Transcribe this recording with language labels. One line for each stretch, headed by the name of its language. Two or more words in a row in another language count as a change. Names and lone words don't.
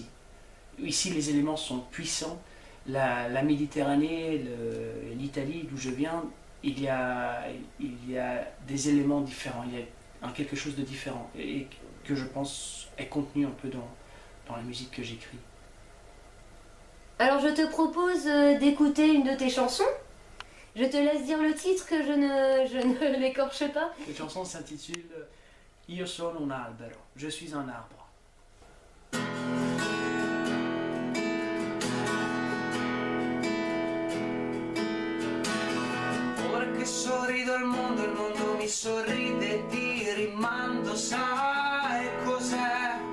French: Ici les éléments sont puissants. La Méditerranée, l'Italie d'où je viens, il y a des éléments différents, il y a quelque chose de différent et que je pense est contenu un peu dans la musique que j'écris. Alors je te propose d'écouter une de tes chansons. Je te laisse dire le titre que je ne l'écorche pas. Cette chanson s'intitule Io sono un albero, je suis un arbre.
Italian: Sorrido al mondo, il mondo mi sorride e ti rimando, sai cos'è?